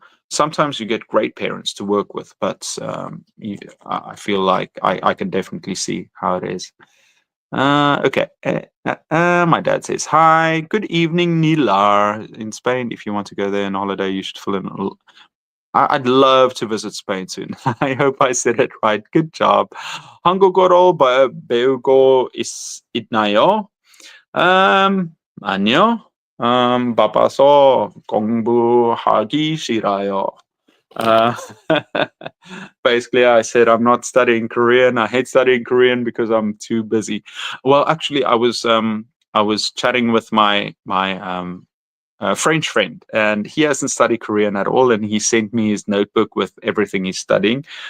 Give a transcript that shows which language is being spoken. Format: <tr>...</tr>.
<en>Sometimes you get great parents to work with, but I feel like I can definitely see how it is. Okay. My dad says, hi, good evening, Nilar. In Spain, if you want to go there on holiday, you should fill in. I'd love to visit Spain soon. I hope I said it right. Good job.</en> <ko>한국어로 배우고 있나요? 아니요. 바빠서 공부하기 싫어요.</ko> <en>Uh, basically, I said I'm not studying Korean. I hate studying Korean because I'm too busy. Well, actually, I was chatting with my French friend, and he hasn't studied Korean at all, and he sent me his notebook with everything he's studying.</en>